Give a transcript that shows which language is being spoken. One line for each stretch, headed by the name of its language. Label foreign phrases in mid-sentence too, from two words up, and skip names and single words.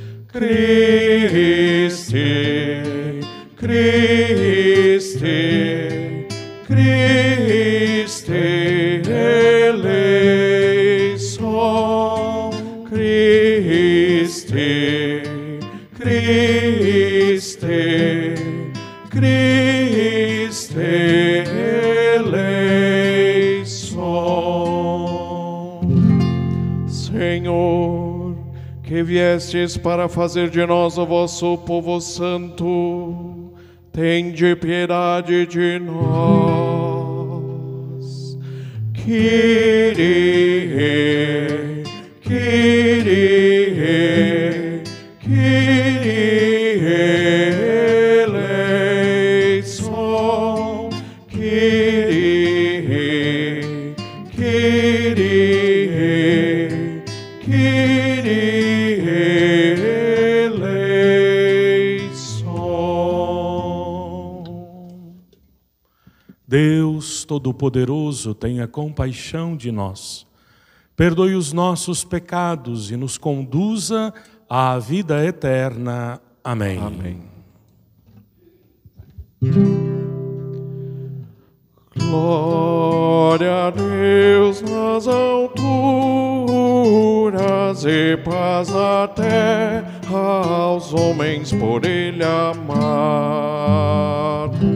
Greek: Χριστέ, Χριστέ, Χριστέ ελέησον, Χριστέ, Χριστέ, Χριστέ ελέησον.
Portuguese: Senhor, que viestes para fazer de nós o vosso povo santo, tende piedade de nós.
Greek: Κύριε, Κύριε, Κύριε ελέησον, Κύριε, Κύριε, Κύριε ελέησον.
Portuguese: Deus Todo-Poderoso, tenha compaixão de nós, perdoe os nossos pecados e nos conduza à vida eterna. Amém. Amém. Glória a Deus nas alturas e paz na terra aos homens por Ele amados.